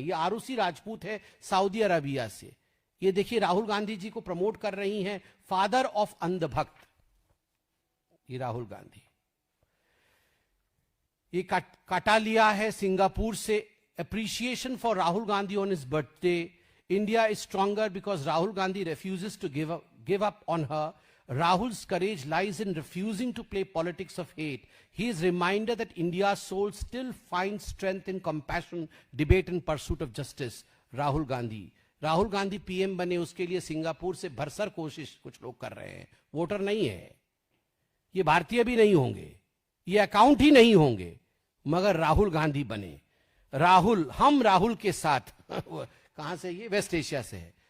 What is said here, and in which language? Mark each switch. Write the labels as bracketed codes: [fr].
[hi] ये आरुषि राजपूत है Saudi Arabia से। ये देखिए, राहुल गांधी जी को प्रमोट कर रही हैं [en] father of [hi] अंधभक्त, ये राहुल गांधी। ये काटा लिया है सिंगापुर से, [en] Appreciation for Rahul Gandhi on his birthday. India is stronger because Rahul Gandhi refuses to give up on her. Rahul's courage lies in refusing to play politics of hate. He is reminded that India's soul still finds strength in compassion, debate and pursuit of justice. [hi] Rahul Gandhi PM बने, उसके लिए Singapore से भरसक कोशिश कुछ लोग कर रहे हैं। वोटर नहीं है, ये भारतीय भी नहीं होंगे, ये अकाउंट ही नहीं होंगे, मगर राहुल गांधी बने। हम राहुल के साथ कहां से? ये वेस्ट एशिया से है।